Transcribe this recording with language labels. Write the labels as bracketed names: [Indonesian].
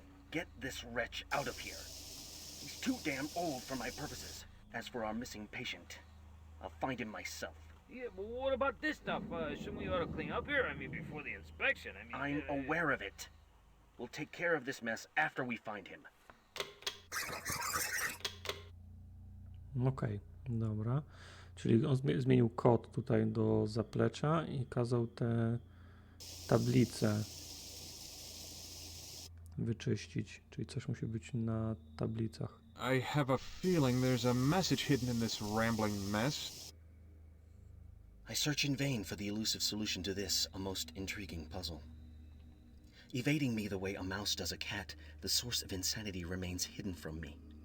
[English] Get this wretch out of here. He's too damn old for my purposes. As for our missing patient, I'll find him myself. Yeah, but what about this stuff? Shouldn't we ought to clean up here? I mean, before the inspection. I'm aware of it. We'll take care of this mess after we find him. [Polish] Okej, dobra. Czyli on zmienił kod tutaj do zaplecza i kazał te tablice wyczyścić. Czyli coś musi być na tablicach. [English] I have a feeling there's a message hidden in this rambling mess. I search in vain for the elusive solution to this, a most intriguing puzzle. Evading me the way a mouse does a cat, the source of insanity remains hidden from me.